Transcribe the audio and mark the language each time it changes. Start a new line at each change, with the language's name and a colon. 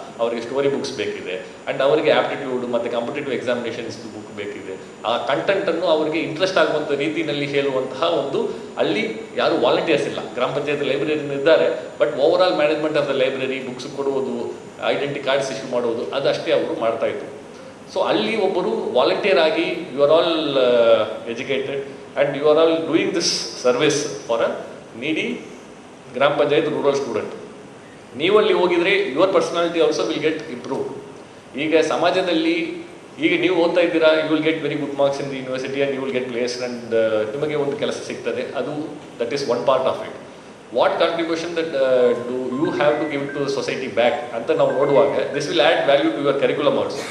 Kannada: ಅವರಿಗೆ story books ಬೇಕಿದೆ and ಅವರಿಗೆ ಆ್ಯಪ್ಟಿಟ್ಯೂಡ್ ಮತ್ತು ಕಾಂಪಿಟೇಟಿವ್ ಎಕ್ಸಾಮಿನೇಷನ್ಸ್ ಬುಕ್ ಬೇಕಿದೆ. ಆ ಕಂಟೆಂಟನ್ನು ಅವರಿಗೆ ಇಂಟ್ರೆಸ್ಟ್ ಆಗುವಂಥ ರೀತಿಯಲ್ಲಿ ಹೇಳುವಂತಹ ಒಂದು ಅಲ್ಲಿ ಯಾರು ವಾಲಂಟಿಯರ್ಸ್ ಇಲ್ಲ. ಗ್ರಾಮ ಪಂಚಾಯತ್ ಲೈಬ್ರರಿಯಿಂದ ಇದ್ದಾರೆ,
English: but over all management of the library,
Kannada: books ಕೊಡುವುದು, ಐಡೆಂಟಿ ಕಾರ್ಡ್ಸ್ ಇಶ್ಯೂ ಮಾಡುವುದು ಅದಷ್ಟೇ ಅವರು ಮಾಡ್ತಾಯಿದ್ರು.
English: so
Kannada: ಅಲ್ಲಿ ಒಬ್ಬರು ವಾಲಂಟಿಯರ್ ಆಗಿ
English: You are all educated and you are all doing this service for a needy gram panchayat rural student.
Kannada: ನೀವು ಅಲ್ಲಿ ಹೋಗಿದ್ರೆ
English: Your personality also will get improve.
Kannada: ಈಗ ಸಮಾಜದಲ್ಲಿ ಈಗ ನೀವು ಓದ್ತಾ ಇದ್ದೀರಾ,
English: you will get very good marks in the university and you will get placed and
Kannada: ನಿಮಗೆ ಒಂದು ಕೆಲಸ ಸಿಗ್ತದೆ.
English: ಅದು that is one part of it. What contribution that do you have to give to society back
Kannada: ಅಂತ ನಾವು ನೋಡುವಾಗ
English: This will add value to your curriculum also.